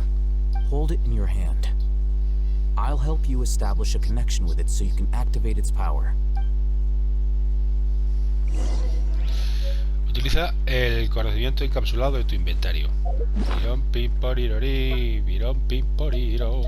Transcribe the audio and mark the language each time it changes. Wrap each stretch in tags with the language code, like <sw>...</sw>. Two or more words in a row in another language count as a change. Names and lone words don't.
<en>Hold it in your hand. I'll help you establish a connection with it so you can activate its power.</en> <es>Utiliza el conocimiento encapsulado de tu inventario. Virón pim porirori, virón pim poriro.</es>